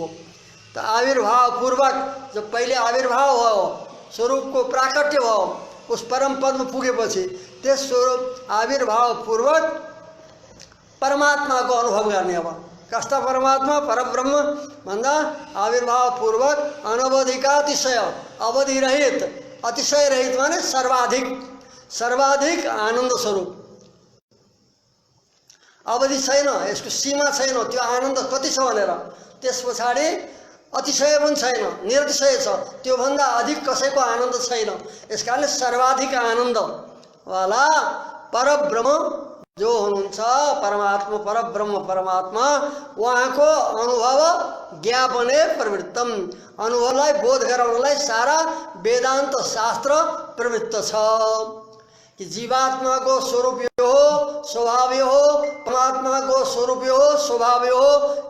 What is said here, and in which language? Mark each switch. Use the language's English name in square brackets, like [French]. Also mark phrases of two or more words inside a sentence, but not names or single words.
[Nepali] त आविर्भाव पूर्वक जब पहिले आविर्भाव भयो, स्वरूपको प्राकट्य भयो, उस परम पदमा पुगेपछि त्यस स्वरूप आविर्भाव पूर्वक परमात्माको अनुभव गर्ने। अब कस्ता परमात्मा परब्रह्म भन्दा आविर्भाव पूर्वक अनवधिकातिशय, अवधि रहित, अतिशय रहित माने सर्वाधिक आनंद स्वरूप। अवधि छैन, यसको सीमा छैन, त्यो आनन्द कति छ भनेर। त्यस पछाडि अतिशय पनि छैन, निरतिशय छ, त्यो भन्दा अधिक कसैको आनन्द छैन। यसकारणले सर्वाधिक आनन्द वाला परब्रह्म जो हुनुहुन्छ परमात्मा, परब्रह्म परमात्मा, उहाँको [Sanskrit] अनुभव ज्ञापने प्रवृत्तम, [Nepali] अनुभवलाई बोध गराउनलाई सारा वेदान्त शास्त्र प्रवृत्त छ कि जीवात्माको स्वरूप यो हो, स्वभाव यो हो, परमात्माको स्वरूप यो हो, स्वभाव यो हो।